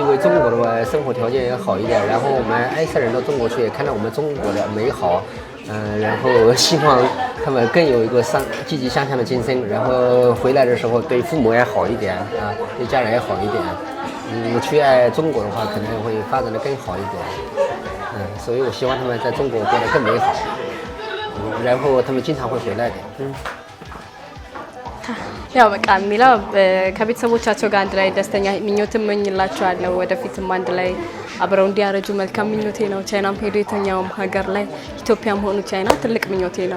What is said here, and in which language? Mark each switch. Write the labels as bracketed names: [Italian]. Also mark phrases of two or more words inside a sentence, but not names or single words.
[Chinese] 为中国的生活条件也好一点然后我们埃塞人到中国去也看到我们中国的美好然后希望他们更有一个积极向上的精神然后回来的时候对父母也好一点对家人也好一点去爱中国的话可能会发展的更好一点所以我希望他们在中国过得更美好然后他们经常会回来的 [Amharic] ያው በቃ የሚለው ከቤተሰቦቻቸው ጋር አንድ ላይ ደስተኛ ምኞትም እመኝላቸዋለሁ ወደፊትም አንድ ላይ አብረው እንዲያረጁ መልካም ምኞቴ ነው ቻይናም ሄዶ የትኛውም ሀገር ላይ ኢትዮጵያም ሆኑ ቻይና ትልቅ ምኞቴ ነው